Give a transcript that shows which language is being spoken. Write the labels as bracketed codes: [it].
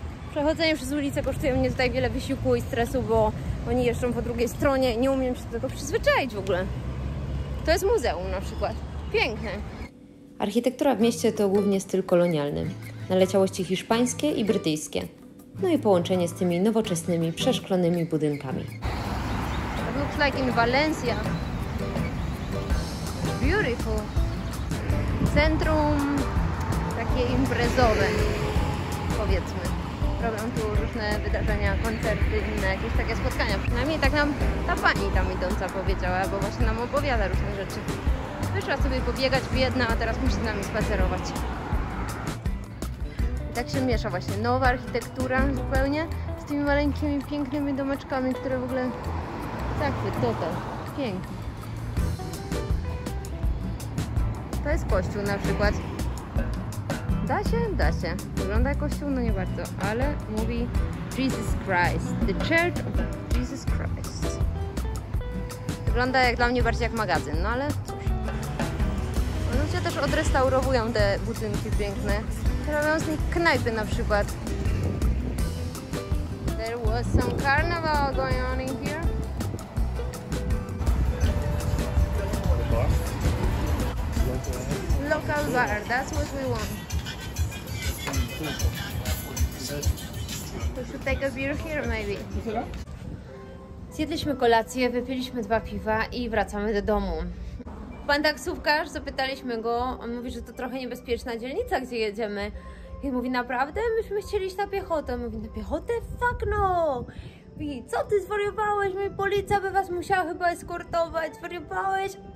[pl] Przechodzenie przez ulicę kosztuje mnie tutaj wiele wysiłku i stresu, bo oni jeżdżą po drugiej stronie i nie umiem się do tego przyzwyczaić w ogóle. To jest muzeum na przykład. Piękne. Architektura w mieście to głównie styl kolonialny. Naleciałości hiszpańskie i brytyjskie. No i połączenie z tymi nowoczesnymi, przeszklonymi budynkami. [en] It looks like in Valencia. Beautiful. [pl] Centrum takie imprezowe, powiedzmy. Robią tu różne wydarzenia, koncerty, inne jakieś takie spotkania. Przynajmniej tak nam ta pani tam idąca powiedziała, bo właśnie nam opowiada różne rzeczy. Wyszła sobie pobiegać biedna, a teraz musi z nami spacerować. I tak się miesza właśnie nowa architektura zupełnie z tymi maleńkimi, pięknymi domeczkami, które w ogóle zachwyt total. Pięknie. To jest kościół na przykład. Da się? Da się. Wygląda jak kościół? No nie bardzo, ale mówi Jesus Christ. [en] The Church of Jesus Christ. [pl] Wygląda jak dla mnie bardziej jak magazyn, no ale cóż. Ludzie też odrestaurowują te budynki piękne. Robią z nich knajpy na przykład. [en] There was some carnival going on in here. Local bar, that's what we want. We should take a beer here maybe. [pl] Zjedliśmy kolację, wypiliśmy 2 piwa i wracamy do domu. Pan taksówkarz, zapytaliśmy go, on mówi, że to trochę niebezpieczna dzielnica, gdzie jedziemy. I mówi, naprawdę? Myśmy chcieli iść na piechotę. Mówi, na piechotę? [en] Fuck no! [pl] Mówi, co ty zwariowałeś? Mówi, policja by was musiała chyba eskortować. Zwariowałeś?